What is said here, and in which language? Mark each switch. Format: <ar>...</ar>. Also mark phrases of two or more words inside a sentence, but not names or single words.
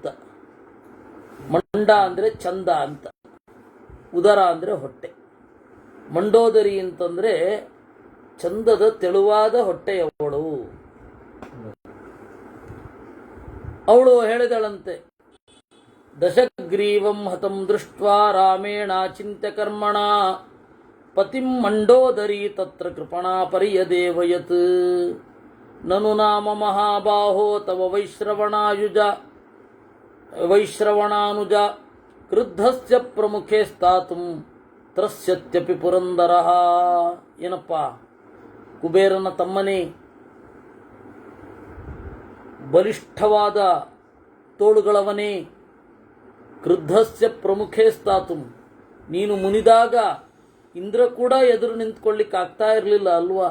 <kn>ಮಂಡ ಅಂದರೆ ಚಂದ ಅಂತ, ಉದರ ಅಂದರೆ ಹೊಟ್ಟೆ. ಮಂಡೋದರಿ ಅಂತಂದರೆ ಚಂದದ ತೆಳುವಾದ ಹೊಟ್ಟೆಯವಳು. ಅವಳು ಹೇಳಿದಳಂತೆ,</kn> <sa>ದಶಗ್ರೀವಂ ಹತಂ ದೃಷ್ಟ್ವಾ ರಾಮೇಣ ಚಿಂತ್ಯ ಕರ್ಮಣ ಪತಿಂ ಮಂಡೋದರಿ ತತ್ರ ಕೃಪಣಾ ಪರ್ಯದೇವಯತ್ ನನು ನಾಮ ಮಹಾಬಾಹೋ ತವ ವೈಶ್ರವಣಾನುಜ ಕ್ರುದ್ಧಸ್ಯ ಪ್ರಮುಖೇ ಸ್ಥಾತುಂ ತ್ರಸ್ಯತ್ಯಪಿ ಪುರಂದರಃ.</sa> <kn>ಏನಪ್ಪ, ಕುಬೇರನ ತಮ್ಮನೇ, ಬಲಿಷ್ಠವಾದ ತೋಳುಗಳವನೇ,</kn> <sa>ಕ್ರುದ್ಧಸ್ಯ ಪ್ರಮುಖೇ ಸ್ಥಾತುಂ,</sa> <kn>ನೀನು ಮುನಿದಾಗ ಇಂದ್ರ ಕೂಡ ಎದುರು ನಿಂತ್ಕೊಳ್ಳಿಕ್ಕಾಗ್ತಾ ಇರಲಿಲ್ಲ ಅಲ್ವಾ.</kn>